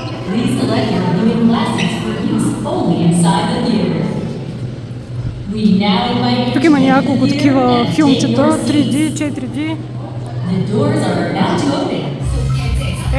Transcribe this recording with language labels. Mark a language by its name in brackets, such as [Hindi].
[English] Please select your viewing glasses for use only inside the theater. We now invite you [Bulgarian] Тук има няколко такива филмчета, 3D, 4D. [English] The doors are about to open.